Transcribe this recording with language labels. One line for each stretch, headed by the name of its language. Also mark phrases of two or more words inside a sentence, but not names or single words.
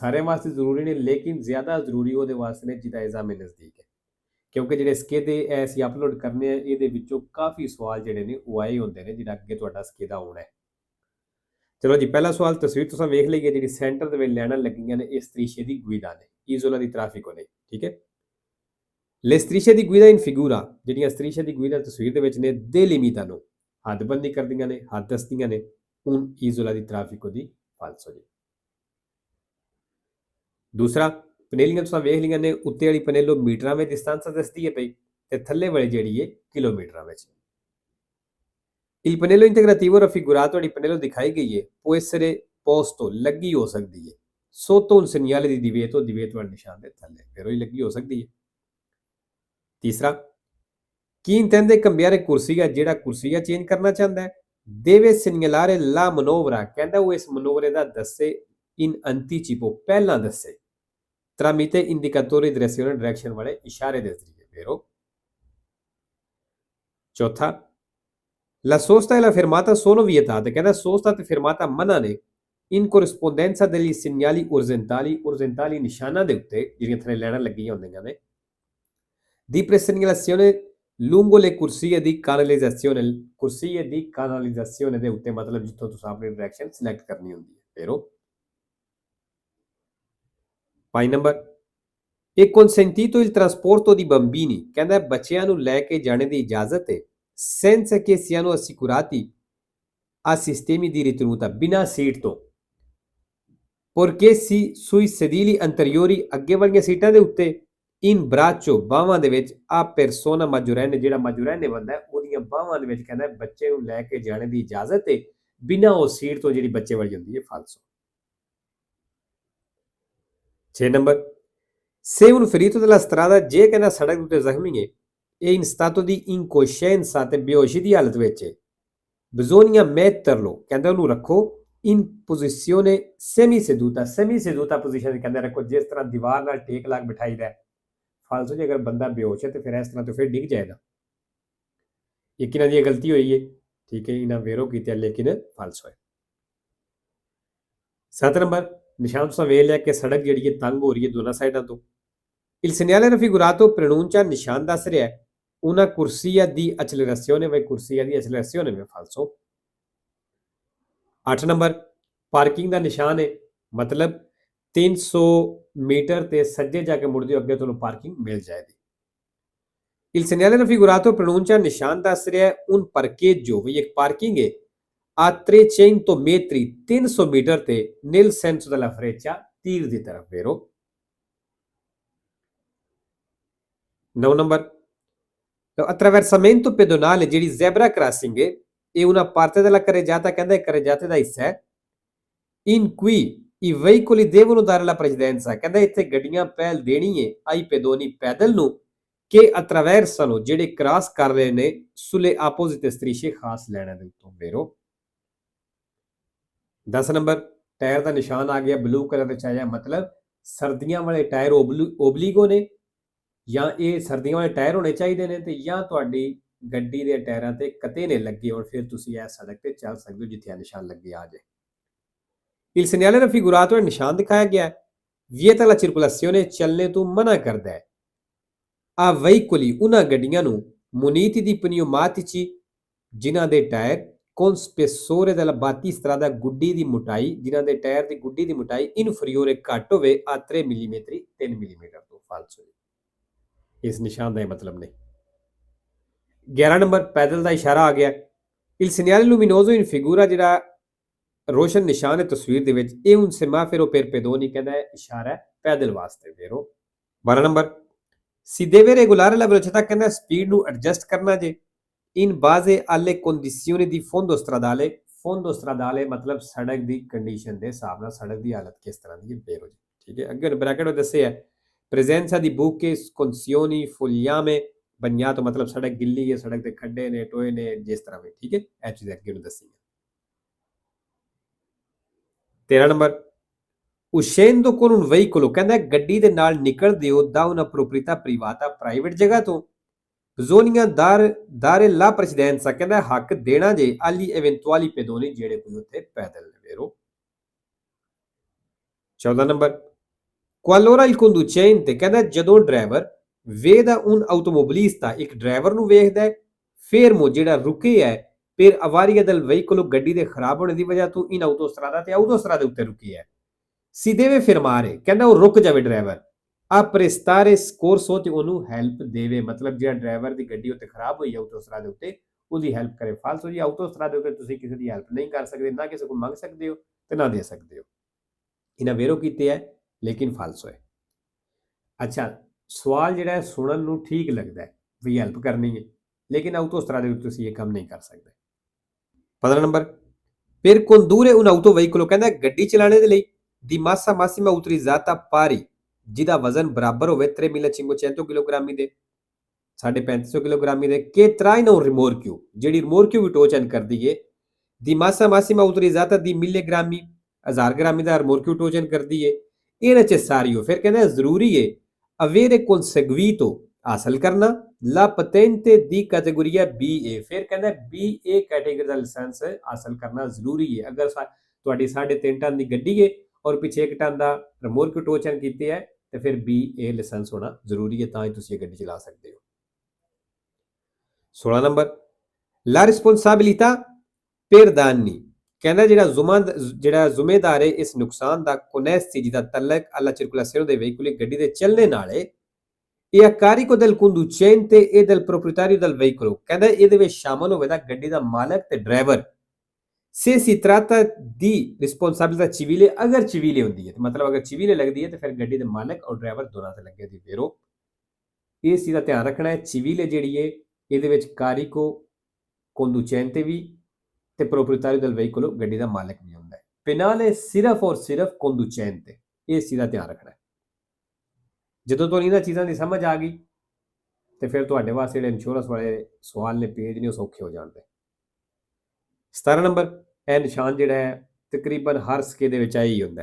Punjabi: ਸਾਰਿਆਂ ਵਾਸਤੇ ਜ਼ਰੂਰੀ ਨਹੀਂ, ਲੇਕਿਨ ਜ਼ਿਆਦਾ ਜ਼ਰੂਰੀ ਉਹਦੇ ਵਾਸਤੇ ਨੇ ਜਿਹਦਾ ਐਗਜ਼ਾਮ ਨਜ਼ਦੀਕ ਹੈ, ਕਿਉਂਕਿ ਜਿਹੜੇ ਸਕੇਦੇ ਅਸੀਂ ਅਪਲੋਡ ਕਰਨੇ ਆ ਇਹਦੇ ਵਿੱਚੋਂ ਕਾਫੀ ਸਵਾਲ ਜਿਹੜੇ ਨੇ ਉਹ ਆਏ ਹੁੰਦੇ ਨੇ ਜਿਹੜਾ ਅੱਗੇ ਤੁਹਾਡਾ ਸਕੇਦਾ ਆਉਣਾ ਹੈ। ਚਲੋ ਜੀ, ਪਹਿਲਾ ਸਵਾਲ ਤਸਵੀਰ ਤੁਸੀਂ ਵੇਖ ਲਈਏ, ਜਿਹੜੀ ਸੈਂਟਰ ਦੇ ਵਿੱਚ ਲੈਣਾ ਲੱਗੀਆਂ ਨੇ ਇਹ strisce ਦੀ guida ਨੇ,
Italian: isola di traffico
Punjabi: ਨੇ, ਠੀਕ ਹੈ।
Italian: Le strisce di guida in figura, ਜਿਹੜੀਆਂ strisce di guida
Punjabi: ਤਸਵੀਰ ਦੇ ਵਿੱਚ ਨੇ,
Italian: delimitano,
Punjabi: ਹੱਦਬੰਦੀ ਕਰਦੀਆਂ ਨੇ, ਹੱਦ ਦੱਸਦੀਆਂ ਨੇ
Italian: un isola di traffico di falso ਜੀ।
Punjabi: ਦੂਸਰਾ, ਪਨੇਲੀਆਂ ਤੁਸੀਂ ਵੇਖ ਲਈਆਂ ਨੇ, ਉੱਤੇ ਵਾਲੀ ਪਨੇਲੋ ਮੀਟਰਾਂ ਵਿੱਚ ਡਿਸਟੈਂਸ ਦੱਸਦੀ ਹੈ ਪਈ, ਤੇ ਥੱਲੇ ਵਾਲੀ ਜਿਹੜੀ ਹੈ ਕਿਲੋਮੀਟਰਾਂ ਵਿੱਚ।
Italian: Il pannello integrativo raffigurato di pannello
Punjabi: ਦਿਖਾਈ ਗਈ ਹੈ
Italian: può essere posto,
Punjabi: ਲੱਗੀ ਹੋ ਸਕਦੀ ਹੈ,
Italian: sotto un segnale di divieto, divieto
Punjabi: ਵਾਲੇ ਨਿਸ਼ਾਨ ਦੇ ਥੱਲੇ, ਫਿਰ ਉਹ ਹੀ ਲੱਗੀ ਹੋ ਸਕਦੀ ਹੈ। ਤੀਸਰਾ,
Italian: chi intende cambiare corsia,
Punjabi: ਜਿਹੜਾ ਕੁਰਸੀਆ ਚੇਂਜ ਕਰਨਾ ਚਾਹੁੰਦਾ ਹੈ,
Italian: deve segnalare la manovra,
Punjabi: ਕਹਿੰਦਾ ਉਹ ਇਸ ਮਨੋਵਰੇ ਦਾ ਦੱਸੇ
Italian: in anticipo,
Punjabi: ਪਹਿਲਾਂ ਦੱਸੇ,
Italian: tramite indicatori di direzione,
Punjabi: direction ਵਾਲੇ ਇਸ਼ਾਰੇ ਦੇ ਜ਼ਰੀਏ। ਫਿਰ ਉਹ ਚੌਥਾ,
Italian: La sosta e la fermata sono vietate,
Punjabi: ਕਹਿੰਦਾ sosta ਤੇ fermata ਮਨਾ ਨੇ
Italian: in corrispondenza degli segnali orizzontali, orizzontali
Punjabi: ਨਿਸ਼ਾਨਾਂ ਦੇ ਉੱਤੇ ਜਿਹੜੀਆਂ ਥੱਲੇ ਲੈਣਾ ਲੱਗੀਆਂ ਹੁੰਦੀਆਂ ਨੇ,
Italian: di presegnalazione lungo le corsie di canalizzazione, corsie di canalizzazione
Punjabi: ਦੇ ਉੱਤੇ ਮਤਲਬ ਜਿੱਥੋਂ ਤੁਸੀਂ ਆਪਣੀ ਡਾਇਰੈਕਸ਼ਨ ਸਿਲੈਕਟ ਕਰਨੀ ਹੁੰਦੀ ਹੈ। ਫਿਰ ਉਹ 5 ਨੰਬਰ,
Italian: è consentito il trasporto di bambini,
Punjabi: ਕਹਿੰਦਾ ਬੱਚਿਆਂ ਨੂੰ ਲੈ ਕੇ ਜਾਣੇ ਦੀ ਇਜਾਜ਼ਤ ਹੈ,
Italian: senza che siano assicurati a sistemi di ritenuta,
Punjabi: ਬਿਨਾਂ ਸੀਟ ਤੋਂ,
Italian: perché sui sedili anteriori,
Punjabi: ਅੱਗੇ ਵਾਲੀਆਂ ਸੀਟਾਂ ਦੇ ਉੱਤੇ,
Italian: in braccio,
Punjabi: ਬਾਹਾਂ ਦੇ ਵਿੱਚ,
Italian: a persona maggiorenne,
Punjabi: ਜਿਹੜਾ maggiorenne ਬੰਦਾ ਹੈ ਉਹਦੀਆਂ ਬਾਹਾਂ ਦੇ ਵਿੱਚ ਕਹਿੰਦਾ ਬੱਚੇ ਨੂੰ ਲੈ ਕੇ ਜਾਣੇ ਦੀ ਇਜਾਜ਼ਤ ਹੈ ਬਿਨਾਂ ਉਹ ਸੀਟ ਤੋਂ ਜਿਹੜੀ ਬੱਚੇ ਵਾਲੀ ਹੁੰਦੀ ਹੈ, ਫਾਲਸੋ। 6 ਨੰਬਰ,
Italian: se un ferito della strada,
Punjabi: ਜੇ ਕਹਿੰਦਾ ਸੜਕ ਉੱਤੇ ਜ਼ਖਮੀ ਹੈ,
Italian: e in stato di incoscienza,
Punjabi: ਤੇ ਬੇਹੋਸ਼ੀ ਦੀ ਹਾਲਤ ਵਿੱਚ ਹੈ,
Italian: bisogna metterlo,
Punjabi: ਕਹਿੰਦਾ ਉਹਨੂੰ ਰੱਖੋ
Italian: in posizione semiseduta,
Punjabi: semiseduta position ਕਹਿੰਦਾ ਰੱਖੋ, ਜਿਸ ਤਰ੍ਹਾਂ ਦੀਵਾਰ ਨਾਲ ਟੇਕ ਲਾ ਕੇ ਬਿਠਾਈਦਾ। ਫਾਲਸੋ ਜੇ ਅਗਰ ਬੰਦਾ ਬੇਹੋਸ਼ ਹੈ ਤੇ ਫਿਰ ਇਸ ਤਰ੍ਹਾਂ ਤੋਂ ਫਿਰ ਡਿੱਗ ਜਾਏਗਾ। ਇੱਕ ਇਹਨਾਂ ਦੀ ਗਲਤੀ ਹੋਈ ਹੈ, ਠੀਕ ਹੈ, ਇਹਨਾਂ ਵੇਰੋ ਕੀਤਾ ਲੇਕਿਨ ਫਾਲਸੋ ਹੈ। 7 ਨੰਬਰ, ਨਿਸ਼ਾਨ ਤੁਸੀਂ ਵੇਖ ਲਿਆ ਕਿ ਸੜਕ ਜਿਹੜੀ ਹੈ ਤੰਗ ਹੋ ਰਹੀ ਹੈ ਦੋਨਾਂ ਸਾਈਡਾਂ ਤੋਂ।
Italian: Il segnale raffigurato pronuncia,
Punjabi: ਨਿਸ਼ਾਨ ਦੱਸ ਰਿਹਾ ਹੈ
Italian: una corsia di accelerazione, vai corsia di accelerazione में falso।
Punjabi: 8 ਨੰਬਰ, ਪਾਰਕਿੰਗ ਦਾ ਨਿਸ਼ਾਨ ਹੈ, ਮਤਲਬ 300 ਮੀਟਰ ਤੇ ਸੱਜੇ ਜਾ ਕੇ ਮੁੜਦੇ ਹੋ ਅੱਗੇ ਤੁਹਾਨੂੰ ਪਾਰਕਿੰਗ ਮਿਲ ਜਾਏਗੀ।
Italian: Il segnale raffigurato pronuncia,
Punjabi: ਨਿਸ਼ਾਨ ਦੱਸ ਰਿਹਾ ਹੈ
Italian: un parcheggio,
Punjabi: ਵੀ ਇੱਕ ਪਾਰਕਿੰਗ ਹੈ,
Italian: a 300 metri,
Punjabi: 300 ਮੀਟਰ ਤੇ,
Italian: nel senso della freccia,
Punjabi: ਤੀਰ ਦੀ ਤਰਫ। vero। 9 ਨੰਬਰ,
Italian: attraversamento pedonale,
Punjabi: ਜਿਹੜੀ
English: zebra crossing
Punjabi: ਹੈ, ਇਹ
Italian: una parte della carreggiata,
Punjabi: ਕਹਿੰਦਾ carreggiata ਦਾ ਹਿੱਸਾ ਹੈ,
Italian: in cui i veicoli devono dare la precedenza,
Punjabi: ਕਹਿੰਦਾ ਇੱਥੇ ਗੱਡੀਆਂ ਪਹਿਲ ਦੇਣੀ ਹੈ
Italian: ai pedoni,
Punjabi: ਪੈਦਲ ਨੂੰ,
Italian: che attraversano,
Punjabi: ਜਿਹੜੇ ਕ੍ਰਾਸ ਕਰ ਰਹੇ ਨੇ,
Italian: sulle opposite strisce,
Punjabi: ਖਾਸ ਲੈਣਾ ਦੇ ਉੱਤੋਂ। vero। 10 ਨੰਬਰ, ਟਾਇਰ ਦਾ ਨਿਸ਼ਾਨ ਆ ਗਿਆ ਬਲੂ ਕਲਰ ਵਿੱਚ ਆਇਆ, ਮਤਲਬ ਸਰਦੀਆਂ ਵਾਲੇ ਟਾਇਰ ਓਬਲੀਗੋ ਨੇ, ਜਾਂ ਇਹ ਸਰਦੀਆਂ ਵਾਲੇ ਟਾਇਰ ਹੋਣੇ ਚਾਹੀਦੇ ਨੇ, ਤੇ ਜਾਂ ਤੁਹਾਡੀ ਗੱਡੀ ਦੇ ਟਾਇਰਾਂ ਤੇ ਕਤੇ ਨੇ ਲੱਗੇ ਹੋਣ, ਫਿਰ ਤੁਸੀਂ ਇਹ ਸੜਕ ਤੇ ਚੱਲ ਸਕਦੇ ਹੋ ਜਿੱਥੇ ਨਿਸ਼ਾਨ ਲੱਗੇ ਆ ਜਾਏ।
Italian: Il segnale raffigurato,
Punjabi: ਨਿਸ਼ਾਨ ਦਿਖਾਇਆ ਗਿਆ ਹੈ,
Italian: vieta la circolazione,
Punjabi: ਚੱਲਣੇ ਤੋਂ ਮਨਾ ਕਰਦਾ ਹੈ,
Italian: a veicoli,
Punjabi: ਉਹਨਾਂ ਗੱਡੀਆਂ ਨੂੰ,
Italian: muniti di pneumatici,
Punjabi: ਜਿਨ੍ਹਾਂ ਦੇ ਟਾਇਰ
Italian: con spessore della battistrada,
Punjabi: ਗੁੱਡੀ ਦੀ ਮੋਟਾਈ, ਜਿਨ੍ਹਾਂ ਦੇ ਟਾਇਰ ਦੀ ਗੁੱਡੀ ਦੀ ਮੋਟਾਈ inferiore, ਘੱਟ ਹੋਵੇ a 3 ਮਿਲੀਮੀਟਰ, 3 ਮਿਲੀਮੀਟਰ ਤੋਂ। ਫਾਲਸੋ, ਇਸ ਨਿਸ਼ਾਨ ਦਾ ਇਹ ਮਤਲਬ ਨਹੀਂ। 11 ਨੰਬਰ, ਪੈਦਲ ਦਾ ਇਸ਼ਾਰਾ ਆ ਗਿਆ।
Italian: Il segnale luminoso in figura,
Punjabi: ਜਿਹੜਾ ਰੋਸ਼ਨ ਨਿਸ਼ਾਨ ਹੈ ਤਸਵੀਰ ਦੇ ਵਿੱਚ, ਇਹ
Italian: un semaforo per pedoni,
Punjabi: ਕਹਿੰਦਾ ਹੈ ਇਸ਼ਾਰਾ ਹੈ ਪੈਦਲ ਵਾਸਤੇ। vero। 12 ਨੰਬਰ,
Italian: Si deve regolare la velocità
Punjabi: ਕਹਿੰਦਾ ਸਪੀਡ ਨੂੰ ਐਡਜਸਟ ਕਰਨਾ ਜੇ
Italian: in base alle condizioni di fondo stradale
Punjabi: ਮਤਲਬ ਸੜਕ ਦੀ ਕੰਡੀਸ਼ਨ ਦੇ ਹਿਸਾਬ ਨਾਲ ਸੜਕ ਦੀ ਹਾਲਤ ਕਿਸ ਤਰ੍ਹਾਂ ਦੀ ਹੈ ਬੇਰੋ ਜੀ ਠੀਕ ਹੈ ਅੱਗੇ ਬ੍ਰੈਕਟ ਵਿੱਚ ਦੱਸਿਆ ਹੈ
Italian: presenza di buche sconsioni fogliame bagnato
Punjabi: ਮਤਲਬ ਸੜਕ ਗਿੱਲੀ ਹੈ ਸੜਕ ਦੇ ਖੱਡੇ ਨੇ ਟੋਏ ਨੇ ਜਿਸ ਤਰ੍ਹਾਂ ਵੀ ਠੀਕ ਹੈ ਇਹ ਚੀਜ਼ ਅੱਗੇ ਨੂੰ ਦੱਸੀ ਹੈ 13 ਨੰਬਰ
Italian: uscendo con un veicolo
Punjabi: ਕਹਿੰਦਾ ਗੱਡੀ ਦੇ ਨਾਲ ਨਿਕਲਦੇ ਹੋ
Italian: da una proprietà privata
Punjabi: ਪ੍ਰਾਈਵੇਟ ਜਗ੍ਹਾ ਤੋਂ
Italian: bisogna dare la precedenza
Punjabi: ਕਹਿੰਦਾ ਹੱਕ ਦੇਣਾ ਜੇ
Italian: agli eventuali pedoni
Punjabi: ਜਿਹੜੇ ਕੋਈ ਉੱਥੇ ਪੈਦਲ ਨੇ vero 14 ਨੰਬਰ
Italian: qualora il conducente
Punjabi: ਕਹਿੰਦਾ ਜਦੋਂ ਡਰਾਈਵਰ
Italian: veda un automobilista
Punjabi: ਇੱਕ ਡਰਾਈਵਰ ਨੂੰ ਵੇਖਦਾ ਹੈ fermo ਜਿਹੜਾ ਰੁਕੇ ਹੈ
Italian: per avaria del veicolo
Punjabi: ਗੱਡੀ ਦੇ ਖਰਾਬ ਹੋਣ ਦੀ ਵਜ੍ਹਾ ਤੋਂ
Italian: in autostrada
Punjabi: ਤੇ autostrada ਉੱਤੇ ਰੁਕੀ ਹੈ
Italian: si deve fermare
Punjabi: ਕਹਿੰਦਾ ਉਹ ਰੁਕ ਜਾਵੇ ਡਰਾਈਵਰ ਆ
Italian: prestare soccorso
Punjabi: ਤੇ ਉਹਨੂੰ ਹੈਲਪ ਦੇਵੇ ਮਤਲਬ ਜਿਹੜਾ ਡਰਾਈਵਰ ਦੀ ਗੱਡੀ ਉੱਤੇ ਖਰਾਬ ਹੋਈ ਹੈ ਆਟੋਸਟਰਾ ਦੇ ਉੱਤੇ ਉਹਦੀ ਹੈਲਪ ਕਰੇ ਫਾਲਸੋ ਜੀ ਆਟੋਸਟਰਾ ਦੇ ਉੱਤੇ ਤੁਸੀਂ ਕਿਸੇ ਦੀ ਹੈਲਪ ਨਹੀਂ ਕਰ ਸਕਦੇ ਨਾ ਕਿਸੇ ਕੋਲ ਮੰਗ ਸਕਦੇ ਹੋ ਤੇ ਨਾ ਦੇ ਸਕਦੇ ਹੋ ਇਹਨਾਂ ਵੇਰੋ ਕੀਤੇ ਹੈ ਲੇਕਿਨ ਫਾਲਸੋ ਹੈ ਅੱਛਾ ਸਵਾਲ ਜਿਹੜਾ ਹੈ ਸੁਣਨ ਨੂੰ ਠੀਕ ਲੱਗਦਾ ਹੈ ਵੀ ਹੈਲਪ ਕਰਨੀ ਹੈ ਲੇਕਿਨ ਆਟੋਸਟਰਾ ਦੇ ਉੱਤੇ ਤੁਸੀਂ ਇਹ ਕੰਮ ਨਹੀਂ ਕਰ ਸਕਦੇ 15 ਨੰਬਰ
Italian: per condurre un autoveicolo
Punjabi: ਕਹਿੰਦਾ ਗੱਡੀ ਚਲਾਉਣ ਦੇ ਲਈ
Italian: di massa massima utilizzata pari
Punjabi: ਜਿਹਦਾ ਵਜ਼ਨ ਬਰਾਬਰ ਹੋਵੇ 3.500 ਕਿਲੋਗ੍ਰਾਮੀ ਦੇ 350 ਕਿਲੋਗ੍ਰਾਮੀ ਦੇ
Italian: che traina un rimorchio
Punjabi: ਜਿਹੜੀ rimorchio ਵੀ ਟੋਚਨ ਕਰਦੀ ਏ
Italian: di massa massima utilizzata di
Punjabi: 1000 ਗ੍ਰਾਮੀ 1000 ਗ੍ਰਾਮੀ ਦਾ rimorchio ਟੋਚਨ ਕਰਦੀ ਏ ਇਹ necessario ਫਿਰ ਕਹਿੰਦਾ ਜ਼ਰੂਰੀ ਏ
Italian: avere conseguito
Punjabi: ਹਾਸਲ ਕਰਨਾ
Italian: la patente di categoria BA
Punjabi: ਫਿਰ ਕਹਿੰਦਾ BA ਕੈਟਾਗਰੀ ਦਾ ਲਾਇਸੈਂਸ ਹਾਸਲ ਕਰਨਾ ਜ਼ਰੂਰੀ ਏ ਅਗਰ ਤੁਹਾਡੀ 3.5 ਟਨ ਦੀ ਗੱਡੀ ਏ ਔਰ ਪਿੱਛੇ 1 ਟਨ ਦਾ rimorchio ਟੋਚਨ ਕੀਤੇ ਹੈ ਤੇ ਫਿਰ BA ਲਾਇਸੈਂਸ ਹੋਣਾ ਜ਼ਰੂਰੀ ਹੈ ਤਾਂ ਹੀ ਤੁਸੀਂ ਇਹ ਗੱਡੀ ਚਲਾ ਸਕਦੇ ਹੋ 16 ਨੰਬਰ
Italian: la responsabilità per danni
Punjabi: ਕਹਿੰਦਾ ਜਿਹੜਾ ਜ਼ਿੰਮੇਦਾਰ ਹੈ ਇਸ ਨੁਕਸਾਨ ਦਾ connessi ਜਿਹਦਾ ਤਲਕ
Italian: alla circolazione dei veicoli
Punjabi: ਗੱਡੀ ਦੇ ਚੱਲਣੇ ਨਾਲ ਹੈ ਇਹ
Italian: a carico del conducente e del proprietario del veicolo
Punjabi: ਕਹਿੰਦਾ ਇਹਦੇ ਵਿੱਚ ਸ਼ਾਮਲ ਹੋਵੇਗਾ ਗੱਡੀ ਦਾ ਮਾਲਕ ਤੇ ਡਰਾਈਵਰ
Italian: se si tratta di responsabilità civile
Punjabi: ਅਗਰ civile ਹੁੰਦੀ ਹੈ ਮਤਲਬ ਅਗਰ civile ਲੱਗਦੀ ਹੈ ਤੇ ਫਿਰ ਗੱਡੀ ਦੇ ਮਾਲਕ ਔਰ ਡਰਾਈਵਰ ਦੋਨਾਂ ਤੇ ਲੱਗੇ ਦੀ ਵੇਰੋ ਇਸ ਚੀਜ਼ ਦਾ ਧਿਆਨ ਰੱਖਣਾ ਹੈ civile ਜਿਹੜੀ ਹੈ ਇਹਦੇ ਵਿੱਚ
Italian: carico conducente
Punjabi: ਵੀ ਤੇ
Italian: proprietario del veicolo
Punjabi: ਗੱਡੀ ਦਾ ਮਾਲਕ ਵੀ ਹੁੰਦਾ ਹੈ penale ਸਿਰਫ ਔਰ ਸਿਰਫ conducente ਇਸ ਚੀਜ਼ ਦਾ ਧਿਆਨ ਰੱਖਣਾ ਹੈ ਜਦੋਂ ਤੁਹਾਨੂੰ ਇਹਨਾਂ ਚੀਜ਼ਾਂ ਦੀ ਸਮਝ ਆ ਗਈ ਤੇ ਫਿਰ ਤੁਹਾਡੇ ਵਾਸਤੇ ਜਿਹੜੇ ਇੰਸ਼ੋਰੈਂਸ ਵਾਲੇ ਸਵਾਲ ਨੇ ਪੇਜ ਨੇ ਉਹ ਸੌਖੇ ਹੋ ਜਾਣਗੇ 17 ਨੰਬਰ ਇਹ ਨਿਸ਼ਾਨ ਜਿਹੜਾ ਹੈ ਤਕਰੀਬਨ ਹਰ ਸਕੇ ਦੇ ਵਿੱਚ ਆਈ ਹੁੰਦਾ